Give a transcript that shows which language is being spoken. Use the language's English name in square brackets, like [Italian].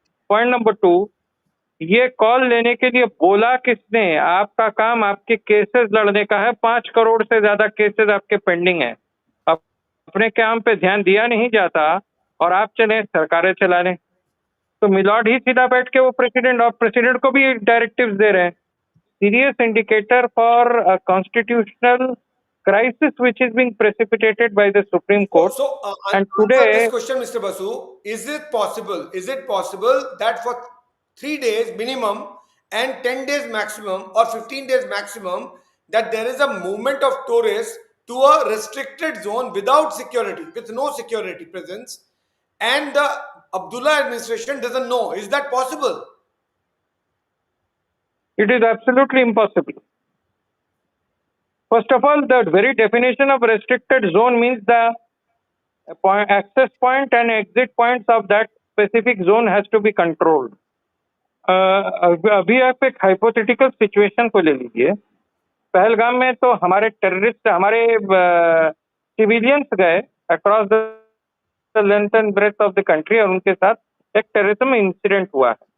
[Hindi] Point number 2, ये call लेने के लिए बोला किसने? आपका काम आपके केसेस लड़ने का है। 5 करोड़ से ज्यादा केसेस आपके पेंडिंग है, अपने काम पे ध्यान दिया नहीं जाता और आप चले सरकारें चलाने। तो मिलॉर्ड ही सीधा बैठ के वो प्रेसिडेंट को भी डायरेक्टिव्स दे रहे हैं। [English] Serious indicator for constitutional crisis which is being precipitated by the Supreme Court. And today, this question, Mr. Basu, is it possible that for 3 days minimum and 10 days maximum or 15 days maximum, that there is a movement of tourists to a restricted zone without security, with no security presence, and the Abdullah administration doesn't know? Is that possible? It is absolutely impossible. First of all, the very definition of restricted zone means the access point and exit points of that specific zone has to be controlled. [Hindi] अभी आप एक hypothetical situation को ले लीजिए। पहलगाम में तो हमारे terrorist, हमारे सिविलियंस गए [English] across the length and breadth of the country, [Hindi] और उनके साथ एक टेररिज्म इंसिडेंट हुआ है।